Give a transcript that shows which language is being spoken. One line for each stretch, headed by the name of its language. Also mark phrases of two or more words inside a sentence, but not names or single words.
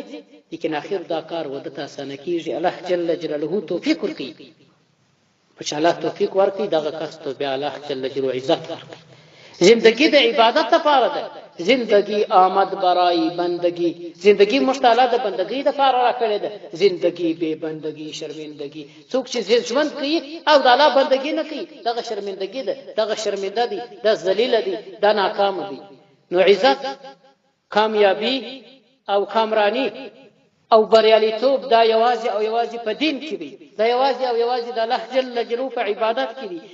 Pashto: لیکن اخر دا کار وده ته اسانه کیږي. الله
Arabic: جل جلاله
Pashto: توفیق ورکړي، په چې الله توفیق ورکړي دغه کس ته بیا الله
Arabic: جل جلاله
Pashto: عزت ورکړي. زندگی د عبادت لپاره ده،
Persian: زندگی آمد برای بندگی،
Pashto: زندگی مشتاله د بندگی لپاره راکړې ده.
Urdu: زندگی بے بندگی شرمندگی،
Pashto: څوک چې ژوند کوي او د الله بندگی نه کوي دغه شرمندگی ده، دغه شرمنده دي، د ذلیل دي، د ناکام دي. نو عزت، کامیابی او کامرانی او بریالیتوب دا یوازې او یوازې په دین کې دی، دا یوازې او یوازې د الله
Arabic: جل جلاله
Pashto: په عبادت کې دی.